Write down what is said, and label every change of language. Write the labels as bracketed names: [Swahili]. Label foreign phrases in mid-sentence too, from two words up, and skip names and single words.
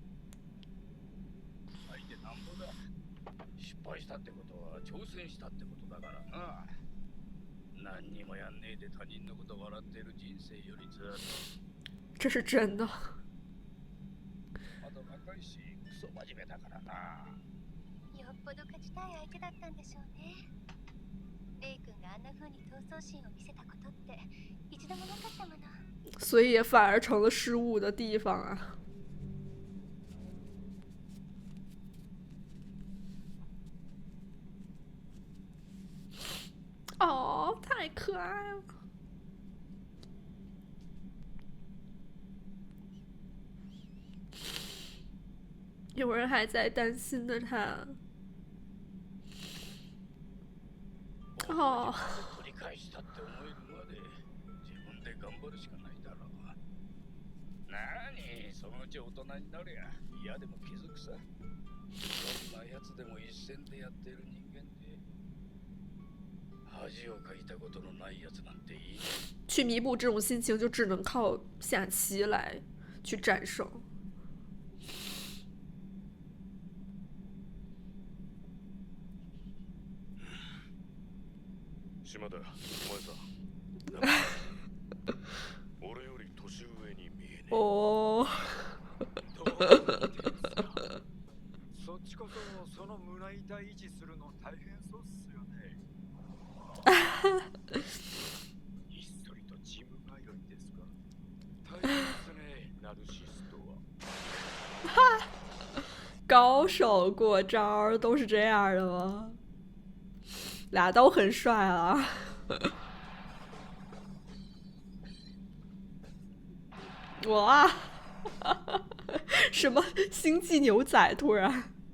[Japanese] 失敗したってことは挑戦したってことだからな。何にもやんねえで他人のこと笑ってる人生よりずっと。 [Chinese] 这是真的。 [Japanese] まだ若いしクソ真面目だからな。よっぽど勝ちたい相手だったんでしょうね。レイ君があんな風に闘争心を見せたことって一度もなかったもの。 [Chinese] 所以也反而成了失误的地方啊！哦，太可爱了！有人还在担心着他。哦。 [Japanese] そのうち大人になりゃ嫌でも気づくさ。そんなやつでも一線でやってる人間で恥をかいたことのないやつなんていい。 [Chinese] 去弥补这种心情，就只能靠下棋来去战胜。 [Japanese] 島田、お前さ。俺より年上に見えねえ。おー。そっちこそその胸板維持するの大変そうっすよね。ひっそりとジム通いですか。大変ですね、ナルシストは。 [Chinese] 高手过招都是这样的吗？俩都很帅啊。我啊，什么星际牛仔突然？